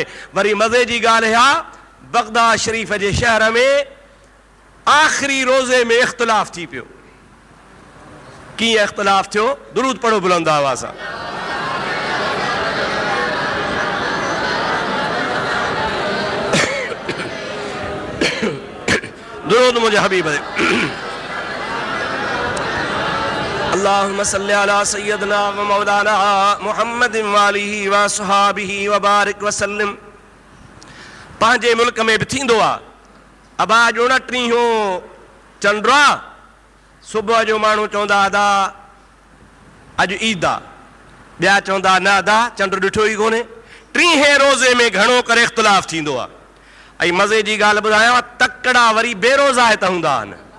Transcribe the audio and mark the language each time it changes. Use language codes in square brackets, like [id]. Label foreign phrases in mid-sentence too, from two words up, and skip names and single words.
[sd] वरी मज़े जी ॻाल्हि आहे, बगदाद शरीफ़ जे शहर में आख़िरी रोज़े में इख़्तिलाफ़ थी पियो। कीअं इख़्तिलाफ़ थियो? दुरूद पढ़ो बुलंद आवाज़ सां। दुरूद मुंहिंजे हबीब ते। [ar] اللهم صل على سيدنا و مولانا محمد و آله و أصحابه و بارك و سلم. [sd] पंहिंजे मुल्क में बि थींदो आहे, अबा 29 चंड आहे, सुबुह जो माण्हू चवंदा अदा अॼु ईद आहे, ॿिया चवंदा न अदा चंड ॾिठो ई कोन्हे। 30 रोज़े में घणो करे इख़्तिलाफ़ थींदो आहे। ऐं मज़े जी ॻाल्हि ॿुधायांव, तकड़ा वरी बेरोज़ा त हूंदा आहिनि।